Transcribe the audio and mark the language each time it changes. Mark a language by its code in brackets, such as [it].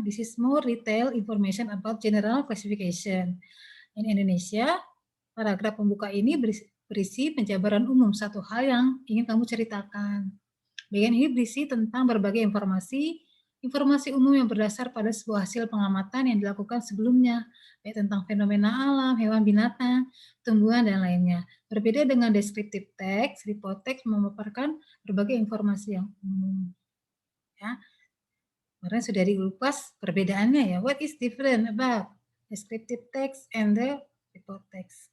[en] This is more detailed information about general classification. In Indonesia, [id] paragraf pembuka ini berisi penjabaran umum satu hal yang ingin kamu ceritakan. Bagian ini berisi tentang berbagai informasi umum yang berdasar pada sebuah hasil pengamatan yang dilakukan sebelumnya, baik tentang fenomena alam, hewan, binatang, tumbuhan, dan lainnya. Berbeda dengan descriptive text, report text memaparkan berbagai informasi yang umum. Ya, kemarin sudah dikupas perbedaannya ya. [en] What is different about descriptive text and the report text?